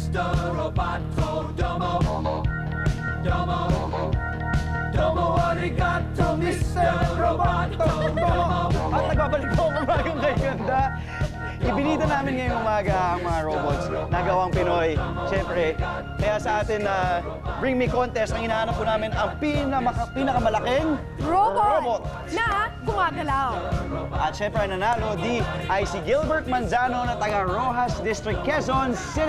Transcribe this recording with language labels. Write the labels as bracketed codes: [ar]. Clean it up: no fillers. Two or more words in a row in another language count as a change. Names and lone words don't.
[en] Mr. [ja] Roboto, どうも、どうも、どうもありがとう, Mr. [en] Roboto, domo. [tl] At nagbabalik po ang Umagang Kay Ganda. Ibinida namin ngayong umaga ang mga robots na gawang Pinoy. Siyempre, kaya sa atin na Bring Me Contest, ang hinahanap po namin ang pinakamalaking Robot na gumagalaw. At siyempre, ang nanalo ay si Gilbert Manzano na taga Rojas District, Quezon City!